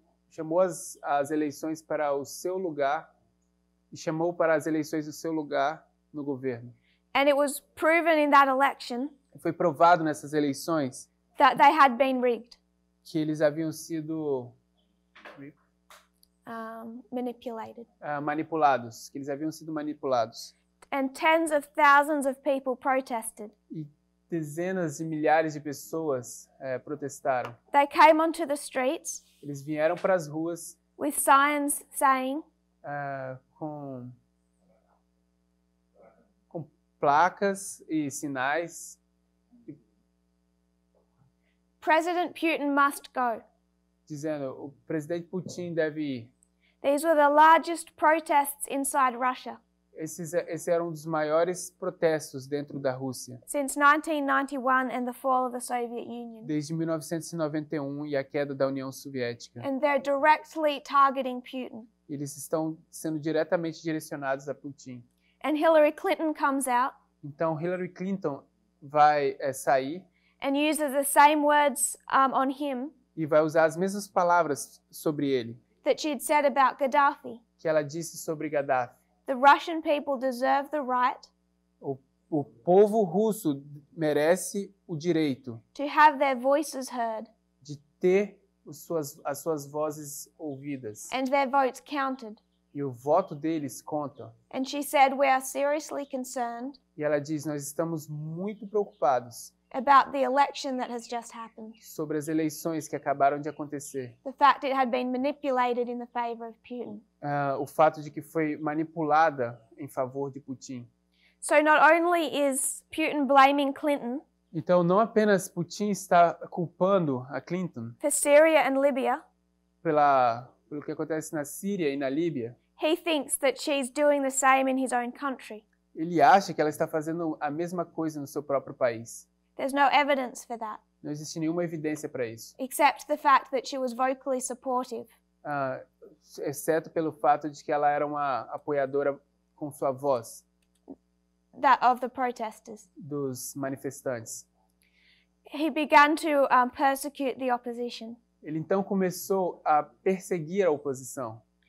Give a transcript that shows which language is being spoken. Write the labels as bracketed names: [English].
[Portuguese] Chamou as eleições para o seu lugar e chamou para as eleições o seu lugar no governo. [English] And it was proven in that election [Portuguese] Foi provado nessas eleições [English] that they had been rigged, [Portuguese] que eles haviam sido [English] manipulated. [Portuguese] Manipulados, que eles haviam sido manipulados. [English] And tens of thousands of people protested. [Portuguese] E dezenas de milhares de pessoas protestaram. [English] They came onto the streets [Portuguese] Eles vieram para as ruas [English] with signs saying, [Portuguese] com placas e sinais. [English] President Putin must go. [Portuguese] Dizendo, o presidente Putin deve ir. [English] These were the largest protests inside Russia [Portuguese] Esse era um dos maiores protestos dentro da Rússia, [English] since 1991 and the fall of the Soviet Union. [Portuguese] desde 1991 e a queda da União Soviética. [English] And they're directly targeting Putin. [Portuguese] Eles estão sendo diretamente direcionados a Putin. [English] And Hillary Clinton comes out [Portuguese] Então, Hillary Clinton vai sair [English] and uses the same words on him [Portuguese] e vai usar as mesmas palavras sobre ele [English] that she'd said about Gaddafi. [Portuguese] que ela disse sobre Gaddafi. [English] The Russian people deserve the right [Portuguese] O povo russo merece o direito [English] to have their voices heard [Portuguese] de ter as suas vozes ouvidas. [English] and their votes counted. [Portuguese] E o voto deles conta. [English] And she said, we are seriously concerned [Portuguese] E ela diz, nós estamos muito preocupados [English] about the election that has just happened. [Portuguese] sobre as eleições que acabaram de acontecer. [English] The fact it had been manipulated in the favor of Putin. [Portuguese] O fato de que foi manipulada em favor de Putin. [English] So not only is Putin blaming Clinton [Portuguese] Então, não apenas Putin está culpando a Clinton [English] for Syria and Libya, [Portuguese] pelo que acontece na Síria e na Líbia, [English] he thinks that she's doing the same in his own country. [Portuguese] ele acha que ela está fazendo a mesma coisa no seu próprio país. [English] There's no evidence for that, [Portuguese] Não existe nenhuma evidência para isso, [English] except the fact that she was vocally supportive. [Portuguese] exceto pelo fato de que ela era uma apoiadora com sua voz [English] That of the protesters. [Portuguese] dos manifestantes. [English] He began to persecute the opposition, [Portuguese] Ele então começou a perseguir a oposição